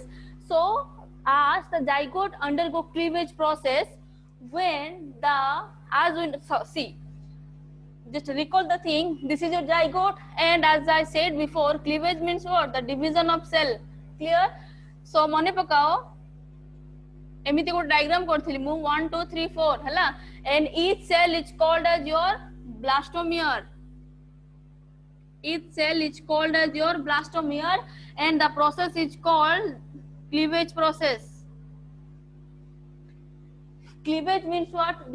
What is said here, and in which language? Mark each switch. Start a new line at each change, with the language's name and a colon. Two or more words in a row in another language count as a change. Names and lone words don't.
English: So as the zygote undergo cleavage process, when the, see, just recall the thing, this is your zygote, and as I said before, cleavage means what? The division of cell. Clear? So mane pakao,
Odia: ଏମିତି କୋ ଡାଇଗ୍ରାମ କରିଥିଲି ମୁଁ 1 2 3 4 ହଲା,
English: and each cell is called as your blastomere. Each cell is called as your blastomere, and the process is called cleavage process. Cleavage means what?